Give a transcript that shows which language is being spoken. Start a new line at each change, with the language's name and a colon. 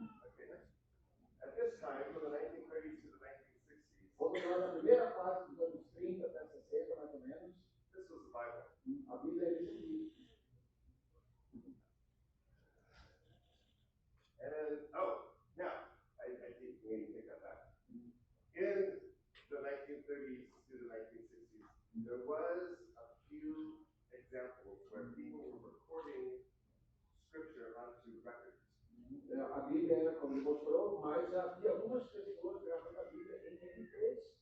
English: Okay, next. At this time, from the 1930s to the 1960s,
Portuguese: Vamos lá na primeira fase dos anos 30 até 60, mais ou menos.
English: this was the Bible.
Portuguese: A Bíblia é isso aqui.
English: And now I think we need to take that back. In the 1930s to the 1960s, there was a few examples where people were recording scripture onto records.
Portuguese: A Bíblia era como ele mostrou, mas havia algumas pessoas gravando a Bíblia em MP3.